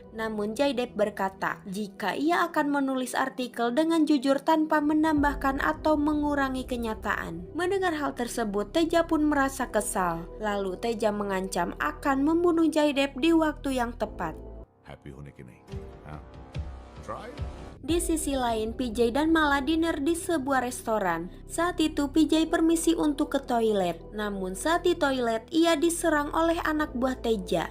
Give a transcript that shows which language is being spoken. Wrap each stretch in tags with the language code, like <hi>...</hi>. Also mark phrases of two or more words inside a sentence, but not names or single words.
<id>Namun Jaidep berkata jika ia akan menulis artikel dengan jujur tanpa menambahkan atau mengurangi kenyataan. Mendengar hal tersebut Teja pun merasa kesal. Lalu Teja mengancam akan membunuh Jaidep di waktu yang tepat.</id> <hi>Happy होने की नहीं, हाँ? Try.</hi> <id>Di sisi lain, PJ dan Mala dinner di sebuah restoran. Saat itu PJ permisi untuk ke toilet. Namun saat di toilet, ia diserang oleh anak buah Teja.</id>